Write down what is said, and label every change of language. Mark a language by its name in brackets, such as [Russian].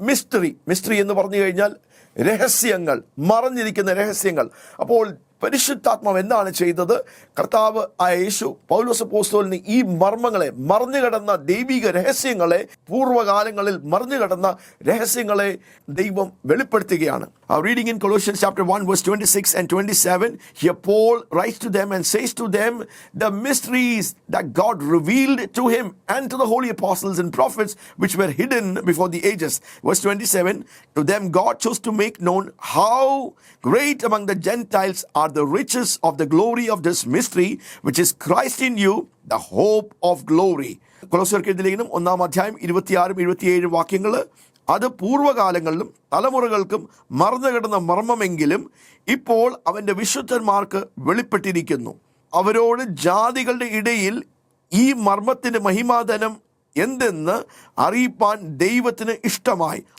[Malayalam] Mystery എന്ന് പറഞ്ഞു കഴിഞ്ഞാൽ രഹസ്യങ്ങൾ, മറഞ്ഞിരിക്കുന്ന രഹസ്യങ്ങൾ. അപ്പോൾ പരിശുദ്ധാത്മാവ് എന്താണ് ചെയ്തത്? കർത്താവ് ആ യേശു പൗലോസ് അപ്പോസ്തലന് ഈ മർമ്മങ്ങളെ, മറഞ്ഞു കിടന്ന ദൈവിക രഹസ്യങ്ങളെ, പൂർവ്വകാലങ്ങളിൽ മറഞ്ഞു കിടന്ന രഹസ്യങ്ങളെ ദൈവം വെളിപ്പെടുത്തുകയാണ്. [English] Reading in Colossians chapter 1 verse 26 and 27, here Paul writes to them and says to them the mysteries that God revealed to him and to the holy apostles and prophets which were hidden before the ages. Verse 27, to them God chose to make known how great among the Gentiles are the riches of the glory of this mystery which is Christ in you, the hope of glory. [Malayalam] കൊലോസ്യർക്ക് എഴുതിയ ലേഖനം 1-ാം അധ്യായം 26-27 വാക്യങ്ങൾ, അത് പൂർവ്വകാലങ്ങളിലും തലമുറകൾക്കും മറന്നു കിടന്ന മർമ്മമെങ്കിലും ഇപ്പോൾ അവൻ്റെ വിശുദ്ധന്മാർക്ക് വെളിപ്പെട്ടിരിക്കുന്നു. അവരോട് ജാതികളുടെ ഇടയിൽ ഈ മർമ്മത്തിൻ്റെ മഹിമാധനം എന്തെന്ന് അറിയിപ്പാൻ ദൈവത്തിന് ഇഷ്ടമായി.